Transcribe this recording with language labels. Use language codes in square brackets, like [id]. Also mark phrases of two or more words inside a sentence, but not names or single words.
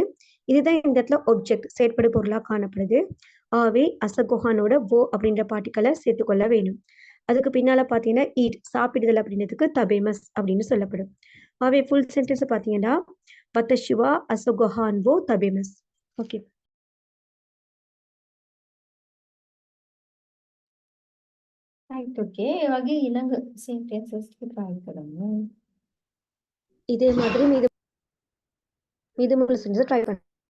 [ta] இதுதான் இந்த இடத்துல ஒப்ஜெக்ட் செயற்படு பொருளாக காணப்படுது. ஆகவே அசகொஹானோட wo அப்படின்ற பார்ட்டிக்கலை சேர்த்துக்கொள்ள வேணும். அதுக்கு பின்னால பார்த்தீங்கன்னா ஈட் சாப்பிடுதல் அப்படின்றதுக்கு தபேமஸ் அப்படின்னு சொல்லப்படும். ஆகவே [en] full sentence [ta] பார்த்தீங்கன்னா [ja] 私は 朝ご飯 を 食べます. [ta] ஓகே. [en] right okay. [si] ඒ වගේ ඊළඟ sentences ටික try කරමු. [ta] இதே மாதிரி மீதமுள்ள [en] sentence try [ta] பண்ணுங்க.